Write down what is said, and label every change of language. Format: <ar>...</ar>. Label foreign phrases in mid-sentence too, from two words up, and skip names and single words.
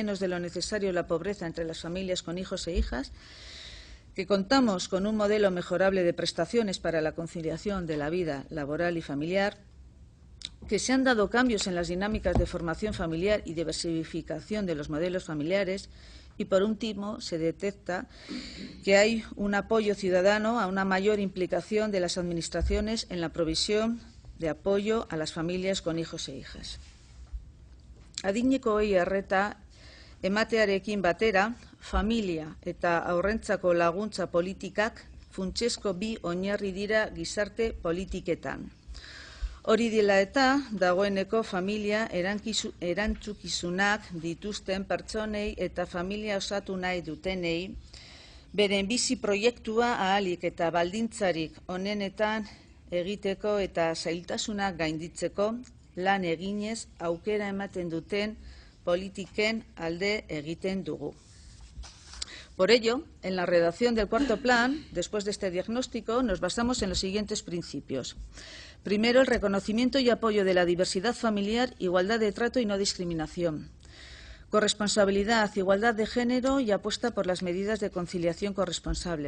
<es>de lo necesario la pobreza entre las familias con hijos e hijas, que contamos con un modelo mejorable de prestaciones para la conciliación de la vida laboral y familiar, que se han dado cambios en las dinámicas de formación familiar y diversificación de los modelos familiares y, por último, se detecta que hay un apoyo ciudadano a una mayor implicación de las administraciones en la provisión de apoyo a las familias con hijos e hijas.</es> <eu>Adinekoei arreta ematearekin batera, familia eta haurrentzako laguntza politikak funtsezko bi oinarri dira gizarte politiketan. Hori dela eta, dagoeneko familia erantzukizunak dituzten pertsonei eta familia osatu nahi dutenei, beren bizi proiektua ahalik eta baldintzarik onenetan egiteko eta zailtasunak gainditzeko lan eginez aukera ematen duten politiken alde egiten dugu.</eu> <es>Por ello, en la redacción del cuarto plan, después de este diagnóstico, nos basamos en los siguientes principios. Primero, el reconocimiento y apoyo de la diversidad familiar, igualdad de trato y no discriminación. Corresponsabilidad, igualdad de género y apuesta por las medidas de conciliación corresponsable.</es>